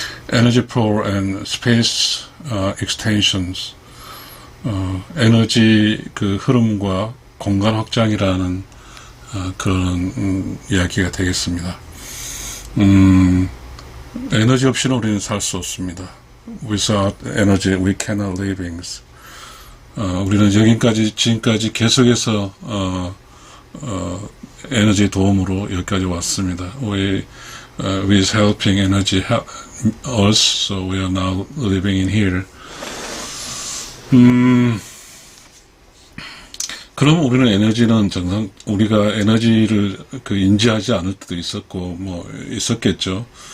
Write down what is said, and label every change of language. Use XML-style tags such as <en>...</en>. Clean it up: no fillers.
<en>Energy power and space extensions.</en> <ko>에너지 그 흐름과 공간 확장이라는 그런 이야기가 되겠습니다. 에너지 없이는 우리는 살 수 없습니다.</ko> <en>Without energy, we cannot live.</en> <ko>우리는 지금까지 계속해서 에너지 도움으로 여기까지 왔습니다.</ko> <en>With helping energy us, so we are now living in here.</en> <ko>그럼 우리는 에너지는 우리가 에너지를 인지하지 않을 때도 있었고, 있었겠죠.</ko>